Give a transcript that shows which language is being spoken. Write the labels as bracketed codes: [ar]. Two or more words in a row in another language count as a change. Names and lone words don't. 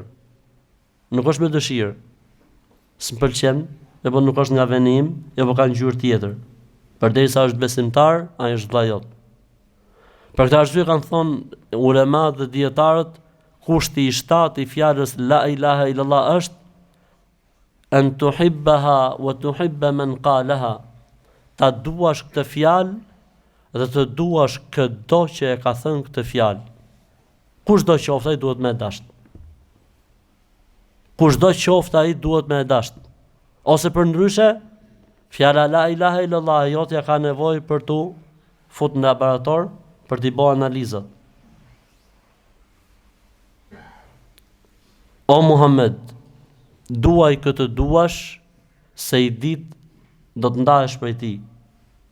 [sq] Nuk është me dëshirë. S'mpëlqen, apo nuk është nga venim, apo ka ngjyrë tjetër. Përderisa është besimtar, ai është vëlla jot. Për këtë arsye kanë thonë ulemat dhe dietarët, kushti i 7 i fjalës [ar] لا إله إلا الله [sq] është [ar] أن تحبها وتحب من قالها. [sq] Ta duash këtë fjalë dhe të duash çdo që e ka thënë këtë fjalë. Kushdo qoftë ai duhet me dasht. Kushdo qoftë ai duhet me dasht. Ose përndryshe, fjala [ar] لا إله إلا الله [sq] jotja ka nevojë për tu fut në laborator për t'i bërë analizat. O Muhammed, duaj këtë duash se i ditë do të ndahesh prej tij.